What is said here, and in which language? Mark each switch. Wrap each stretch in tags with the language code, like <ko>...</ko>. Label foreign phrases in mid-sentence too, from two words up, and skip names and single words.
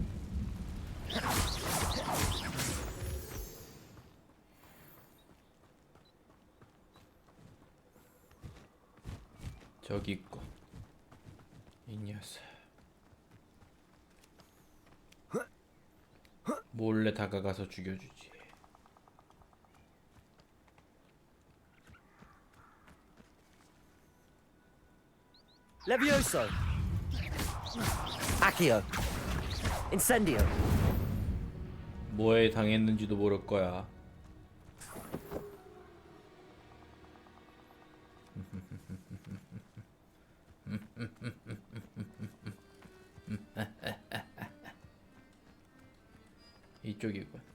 <ko>저기 있고 이 녀석 몰래 다가가서 죽여주지. Levioso. Accio. Incendio. 뭐에 당했는지도 모를 거야. 이쪽이군.</ko>